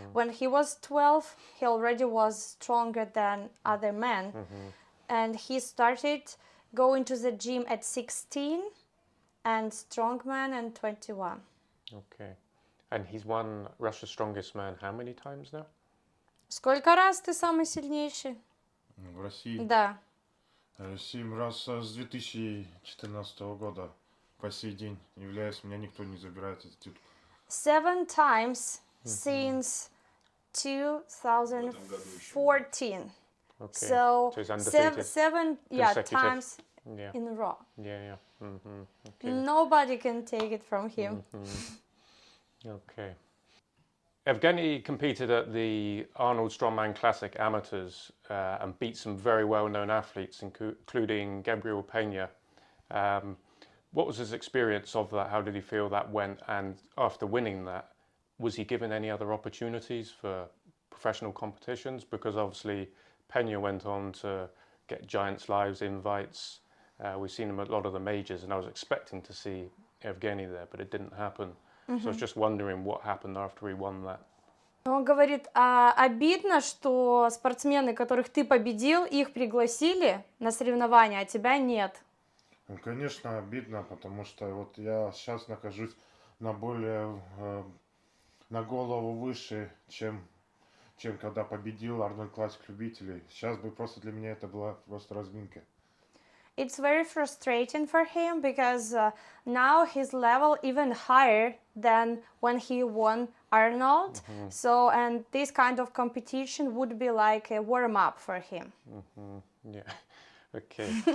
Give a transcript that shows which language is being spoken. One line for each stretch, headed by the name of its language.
English: When he was 12, he already was stronger than other men. And he started going to the gym at 16 and Strongman at 21. Okay. And he's won Russia's Strongest Man how many times now?
Russian: Сколько раз ты самый сильнейший? В России Да. 7 раз с 2014 года по сей день являюсь, меня никто не забирает этот титул.
English: 7 times since 2014. Okay. So he's undefeated. seven Consecutive. times Yeah. in a row. Yeah. Okay. Nobody can take it from him. Okay. Evgeny competed at the Arnold Strongman Classic Amateurs and beat some very well-known athletes, including Gabriel Pena. What was his experience of that? How did he feel that went? And after winning that, was he given any other opportunities for professional competitions? Because obviously Pena went on to get Giants Lives invites. We've seen him at a lot of the majors, and I was expecting to see Evgeny there, but it didn't happen. So I was just wondering what happened after he won that.
Russian: Он говорит, обидно, что спортсмены, которых ты победил, их пригласили на соревнования, а тебя нет. Ну, конечно, обидно, потому что вот я сейчас нахожусь на более, на голову выше, чем когда победил Arnold Classic любителей. Сейчас бы просто для меня это была просто разминка.
English: It's very frustrating for him because now his level even higher than when he won Arnold. So, and this kind of competition would be like a warm-up for him. Yeah, okay.